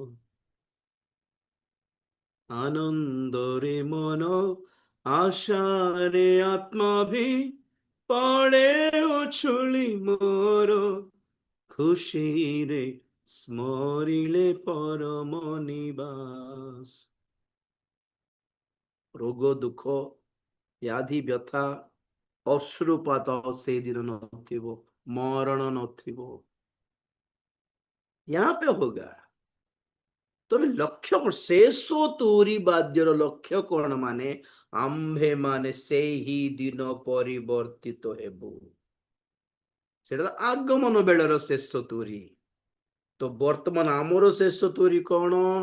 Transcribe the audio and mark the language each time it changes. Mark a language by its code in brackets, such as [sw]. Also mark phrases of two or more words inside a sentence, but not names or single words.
[or] ଆନନ୍ଦରେ ମନ, ଆଶାରେ ଆତ୍ମା ବି ପଡ଼େ ଉଛୁଳି ମୋର, ଖୁସିରେ ସ୍ମରିଲେ ପରମ ନିବାସ। ରୋଗ ଦୁଃଖ ବ୍ୟାଧି ବ୍ୟଥା ଅଶ୍ରୁପାତ ସେଇଦିନ ନଥିବ, ମରଣ ନଥିବ। [hi] यहाँ पे होगा। [or] ତମେ ଲକ୍ଷ୍ୟ କଣ? ଶେଷ ତୁରୀ ବାଦ୍ୟର ଲକ୍ଷ୍ୟ କଣ? ମାନେ ଆମ୍ଭେ ମାନେ ସେହି ଦିନ ପରିବର୍ତ୍ତିତ ହେବୁ। ସେଟା ଆଗମନ ବେଳର ଶେଷ ତୁରୀ। ତ ବର୍ତ୍ତମାନ ଆମର ଶେଷ ତୁରୀ କଣ?